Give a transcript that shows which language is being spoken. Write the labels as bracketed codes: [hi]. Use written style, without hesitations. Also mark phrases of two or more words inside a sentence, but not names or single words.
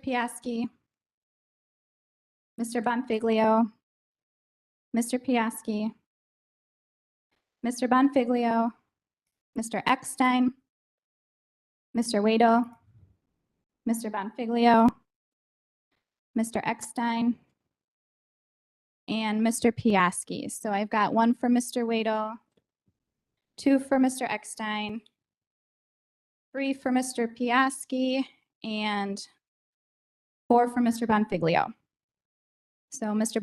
[en] Piaski, Mr. Bonfiglio, Mr. Piaski, Mr. Bonfiglio, Mr. Eckstein, Mr. Wadel, Mr. Bonfiglio, Mr. Eckstein, and Mr. Piaski. So I've got one for Mr. Wadel, two for Mr. Eckstein, three for Mr. Piaski, and four for Mr. Bonfiglio. So Mr.